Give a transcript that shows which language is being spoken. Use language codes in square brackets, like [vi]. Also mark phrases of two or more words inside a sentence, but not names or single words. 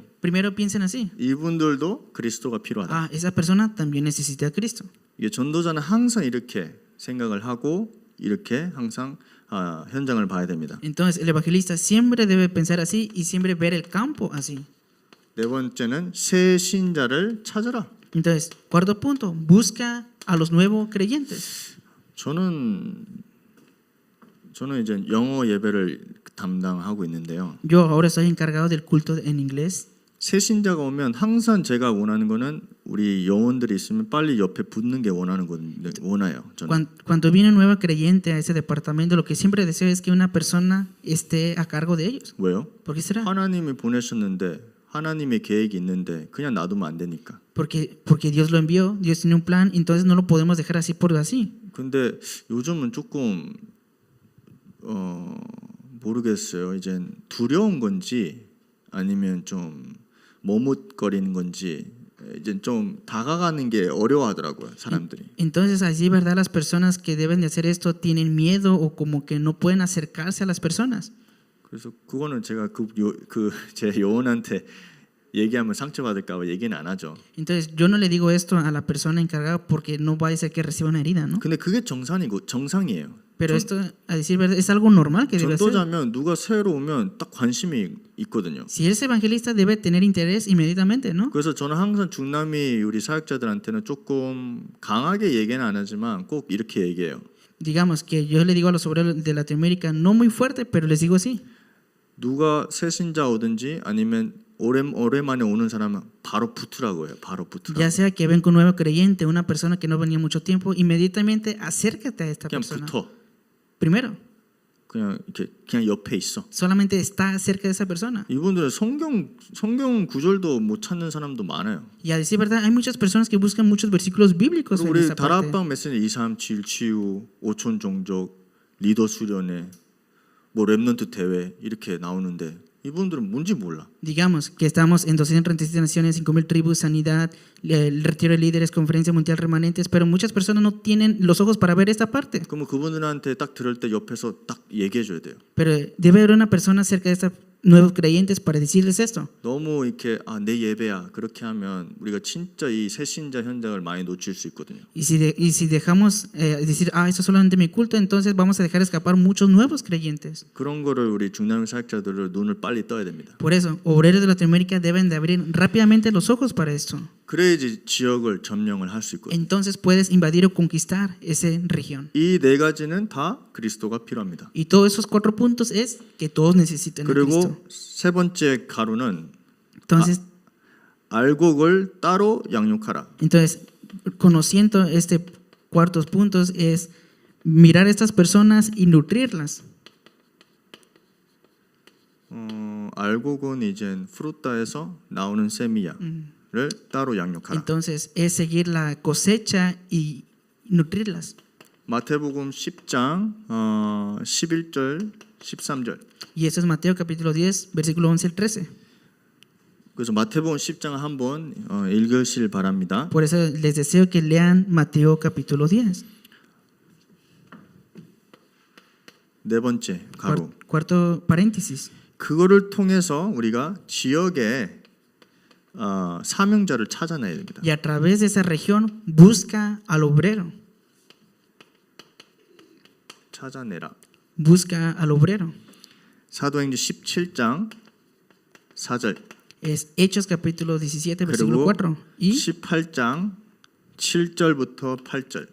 [es] Primero piensen así. [ko] 이분들도 그리스도가 필요하다. [es] Ah, esa persona también necesita a Cristo. [ko] 이게 전도자는 항상 이렇게 생각을 하고 이렇게 항상 현장을 봐야 됩니다. [es] Entonces, el evangelista siempre debe pensar así y siempre ver el campo así. [ko] 네 번째는 새 신자를 찾아라. [es] Entonces, cuarto punto, busca a los nuevos creyentes. [ko] 저는 이제 영어 예배를 담당하고 있는데요. [es] Yo ahora estoy encargado del culto en inglés. [ko] 새 신자가 오면 항상 제가 원하는 거는 우리 영혼들이 있으면 빨리 옆에 붙는 게 원해요. 저는. [es] Cuando viene un nuevo creyente a ese departamento, lo que siempre deseo es que una persona esté a cargo de ellos. [ko] 왜요? [es] ¿Por qué será? [ko] 하나님이 보내셨는데 하나님의 계획이 있는데 그냥 놔두면 안 되니까. [es] Porque Dios lo envió, Dios tiene un plan, entonces no lo podemos dejar así por así. [ko] 근데 요즘은 조금 모르겠어요. 이제 두려운 건지 아니면 좀 머뭇거리는 건지 이제 좀 다가가는 게 어려워하더라고요, 사람들이. [es] Entonces, así, ¿verdad? Las personas que deben de hacer esto tienen miedo o como que no pueden acercarse a las personas. [ko] 그래서 그거는 제가 제 요원한테 얘기하면 상처받을까 봐 얘기는 안 하죠. [es] Entonces, yo no le digo esto a la persona encargada porque no vaya a ser que reciba una herida, ¿no? [ko] 근데 그게 정상이에요. [es] Pero esto, a decir verdad, es algo normal que debe hacer. [ko] 전도자면 누가 새로 오면 딱 관심이 있거든요. [es] Si eres evangelista debe tener interés inmediatamente, ¿no? [ko] 그래서 저는 항상 중남미 우리 사역자들한테는 조금 강하게 얘기는 안 하지만 꼭 이렇게 얘기해요. [es] Digamos que yo le digo a los obreros de Latinoamérica, no muy fuerte, pero les digo así. [ko] 누가 새 신자 오든지 아니면 오랜만에 오는 사람은 바로 붙으라고 해요. 바로 붙으라고. [es] Ya sea que ven con un nuevo creyente, una persona que no venía mucho tiempo, inmediatamente acércate a esta [ko] 그냥 [es] persona. [ko] 붙어. [es] Primero, [ko] 그냥 옆에 있어. [es] solamente está cerca de esa persona. [ko] 이분들은 성경 구절도 못 찾는 사람도 많아요. [es] Y a decir verdad, hay muchas personas que buscan muchos versículos bíblicos en [ko] 우리 [es] esa parte. [ko] 다락방 메시지 237 치유, 5천 종족, 리더 수련회, 뭐 렘넌트 대회 이렇게 나오는데 이분들은 뭔지 몰라. [es] Digamos que estamos en 237 naciones, 5,000 tribus, sanidad, el retiro de líderes, conferencia mundial remanentes, pero muchas personas no tienen los ojos para ver esta parte. [ko] 그러면 그분들한테 딱 들을 때 옆에서 딱 얘기해 줘야 돼요. [es] Pero debe haber una persona cerca de estos nuevos creyentes para decirles esto. [ko] 너무 이렇게 내 예배야 그렇게 하면 우리가 진짜 이 새신자 현장을 많이 놓칠 수 있거든요. [es] Y si dejamos decir, eso es solamente mi culto, entonces vamos a dejar escapar muchos nuevos creyentes. [ko] 그런 거를 우리 중남미 사역자들을 눈을 빨리 떠야 됩니다. [es] Por eso, obreros de Latinoamérica deben de abrir rápidamente los ojos para esto. [ko] 그래야지 지역을 점령을 할 수 있거든요. [es] Entonces puedes invadir o conquistar esa región. [ko] 이 네 가지는 다 그리스도가 필요합니다. [es] Y todos esos 4 puntos es que todos necesitan a Cristo. [ko] 그리고 세 번째 가루는 [es] Entonces, [ko] 알곡을 따로 양육하라. [es] entonces, conociendo este cuartos puntos es mirar a estas personas y nutrirlas. [ko] 알곡은 이제 프루타에서 나오는 세미야를 따로 양육하라. [es] Entonces, es seguir la cosecha y nutrirlas. [ko] 마태복음 10장 11절 13절. [es] Y eso es Mateo capítulo 10, versículo 11 al 13. [ko] 그래서 마태복음 10장 한번 읽으실 바랍니다. [es] Por eso les deseo que lean Mateo capítulo 10. [ko] 네 번째 가루. [es] Cuarto paréntesis. [ko] 그거를 통해서 우리가 지역에 사명자를 찾아내야 됩니다. [es] Y a través de esa región busca al obrero. [ko] 찾아내라. [es] Busca al obrero. [ko] 사도행전 17장 4절 [es] Es Hechos capítulo 17, versículo [ko] 그리고 [es] 4. Y [ko] 18장 7절부터 8절.